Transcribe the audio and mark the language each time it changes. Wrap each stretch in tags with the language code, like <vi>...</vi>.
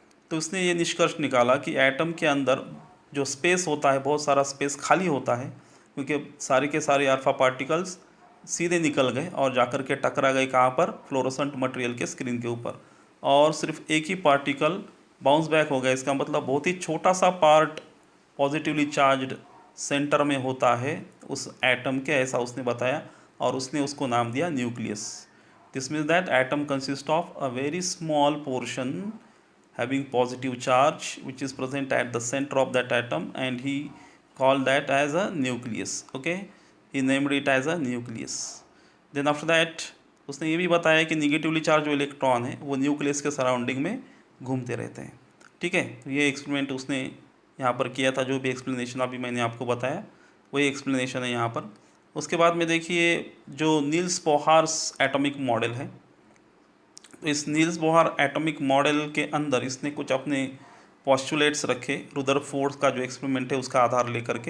<hi>तो उसने ये निष्कर्ष निकाला कि एटम के अंदर जो स्पेस होता है, बहुत सारा स्पेस खाली होता है, क्योंकि सारे के सारे अल्फ़ा पार्टिकल्स सीधे निकल गए और जाकर के टकरा गए कहाँ पर, फ्लोरोसेंट मटेरियल के स्क्रीन के ऊपर, और सिर्फ एक ही पार्टिकल बाउंस बैक हो गया। इसका मतलब बहुत ही छोटा सा पार्ट पॉजिटिवली चार्ज्ड सेंटर में होता है उस एटम के, ऐसा उसने बताया और उसने उसको नाम दिया nucleus.</hi> <en>This means that atom consist of a very small portion having positive charge which is present at the center of that atom, and he called that as a nucleus. Okay, he named it as a nucleus. Then after that</en> <hi>उसने ये भी बताया कि negatively charge जो electron है वो nucleus के surrounding में घूमते रहते हैं। ठीक है, ये एक्सपेरिमेंट उसने यहाँ पर किया था। जो भी एक्सप्लेनेशन अभी मैंने आपको बताया वही एक्सप्लेनेशन है यहाँ पर। उसके बाद में देखिए जो नील्स बोहर्स एटॉमिक मॉडल है, तो इस नील्स बोहर एटॉमिक मॉडल के अंदर इसने कुछ अपने पॉस्टुलेट्स रखे, रुदरफोर्ड का जो एक्सपेरिमेंट है उसका आधार लेकर के।</hi>